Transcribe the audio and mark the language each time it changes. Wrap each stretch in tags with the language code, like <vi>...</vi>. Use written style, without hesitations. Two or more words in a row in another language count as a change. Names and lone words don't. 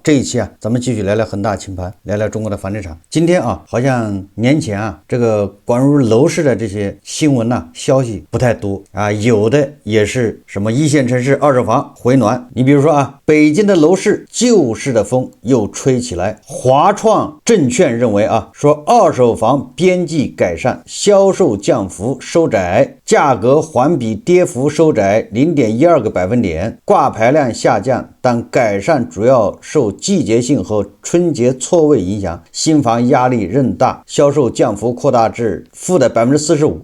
<zh>這一期啊，咱們繼續聊聊恆大清盤，聊聊中國的房地產。今天啊，好像年前啊，這個關於樓市的這些新聞吶、消息不太多啊，有的也是什麼一線城市二手房回暖。你比如說啊，北京的樓市救市的風又吹起來。華創證券認為啊，說二手房邊際改善，銷售降幅收窄，價格環比跌幅收窄0.12個百分點，掛牌量下降，但改善主要受季節性和春節錯位影響，新房壓力仍大，銷售降幅擴大至負的45%。</zh>